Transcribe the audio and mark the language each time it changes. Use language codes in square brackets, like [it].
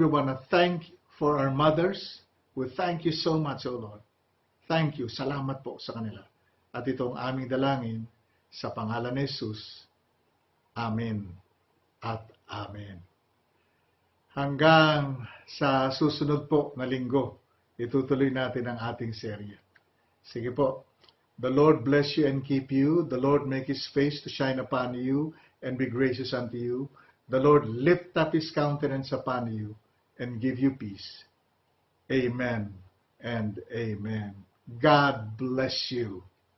[en] We want to thank for our mothers. We thank you so much, O Lord. Thank you. [tl] Salamat po sa kanila. At ito ang aming dalangin sa pangalan ni Jesus. Amen at Amen. Hanggang sa susunod po na linggo, itutuloy natin ang ating serye. Sige po. [en] The Lord bless you and keep you. The Lord make His face to shine upon you and be gracious unto you. The Lord lift up His countenance upon you and give you peace. Amen and amen. God bless you.